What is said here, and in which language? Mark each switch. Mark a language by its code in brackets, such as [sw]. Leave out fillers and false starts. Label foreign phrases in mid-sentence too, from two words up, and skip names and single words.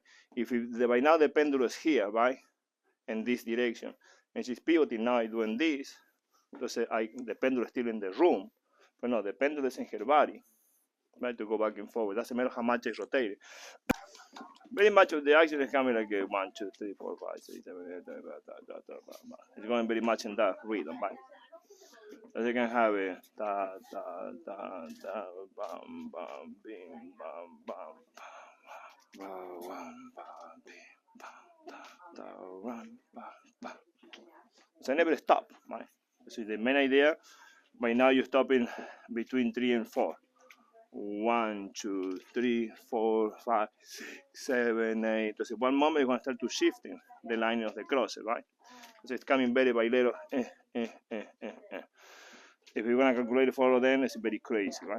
[en] If by now the pendulum is here, right, in this direction, and she's pivoting now doing this, entonces the pendulum is still in the room, but no, the pendulum is in her body, right, to go back and forward. Doesn't matter how much it's rotated. Very much of the action is coming like a 1, 2, 3, 4, 5, 6, 7, 8, 9, 10. It's going very much in that rhythm, right? So you can have it da da da da bam bam bing bam bam bam bam bam bing bam da da run bam bam. So I never stop, right? So the main idea. Right now you're stopping between 3 and 4. 1, 2, 3, 4, 5, 6, 7, 8. So one moment you're going to start to shifting the line of the crosses, right? So it's coming very bailero. If you're going to calculate it for all of them, it's very crazy, right?